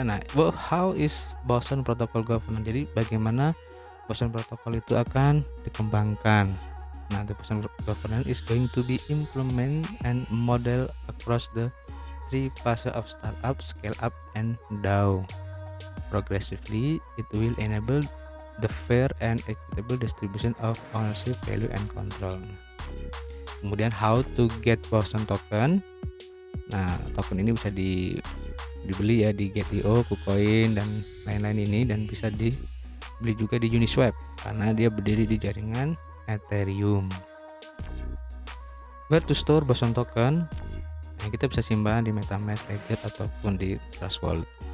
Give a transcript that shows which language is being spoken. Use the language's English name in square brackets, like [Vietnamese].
[English] Nah, how is Boson Protocol Governance? [Indonesian] Jadi bagaimana Boson Protocol itu akan dikembangkan. [English] Nah, the Boson Governance is going to be implement and model across the three phases of startup, scale up, and DAO. Progressively, it will enable the fair and equitable distribution of ownership, value, and control. [Indonesian] Kemudian [English] how to get Boson token. [Indonesian] Nah, token ini bisa dibeli ya di Get.io, KuCoin, dan lain-lain ini, dan bisa dibeli juga di Uniswap karena dia berdiri di jaringan Ethereum. [English] Where to store Boson token? [Indonesian] Nah, kita bisa simpan di MetaMask, Ledger, ataupun di Trust Wallet.